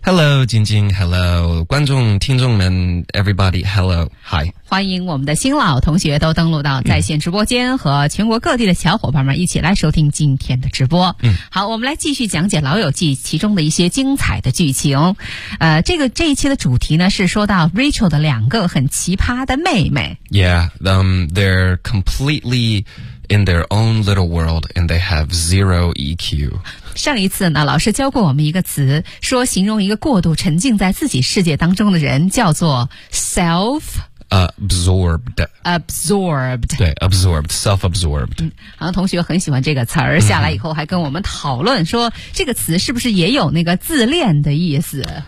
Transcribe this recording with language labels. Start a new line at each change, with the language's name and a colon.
English: Hello, 晶晶 ,Hello,
Chinese: 观众听众们
English: ,everybody, hello, hi.
Chinese: 欢迎我们的新老同学都登录到在线直播间，和全国各地的小伙伴们一起来收听今天的直播。嗯，好，我们来继续讲解老友记其中的一些精彩的剧情。这一期的主题呢是说到 Rachel 的两个很奇葩的妹妹。
English: Yeah, they're completely in their own little world and they have zero EQ.
Chinese: 上一次呢老师教过我们一个词，说形容一个过度沉浸在自己世界当中的人叫做 self-
English: absorbed. Absorbed. 对 ,absorbed, self-absorbed.、
Chinese: 嗯、好像同学很喜欢这个词儿，下来以后还跟我们讨论说、嗯、这个词是不是也有那个自恋的意思。